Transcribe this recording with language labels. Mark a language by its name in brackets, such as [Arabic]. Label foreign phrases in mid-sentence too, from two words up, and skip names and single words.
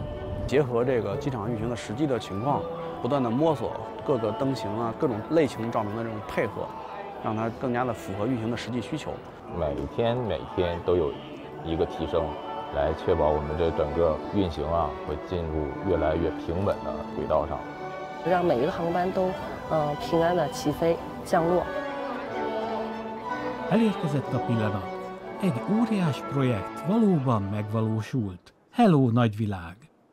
[Chinese] 结合这个机场运行的实际的情况，不断的摸索各个灯型啊、各种类型照明的这种配合，让它更加的符合运行的实际需求。每天都有一个提升，来确保我们这整个运行啊会进入越来越平稳的轨道上，让每一个航班都平安的起飞。降落。 [Hungarian] Elérkezett a pillanat. Egy óriás projekt valóban megvalósult. Hello, nagyvilág!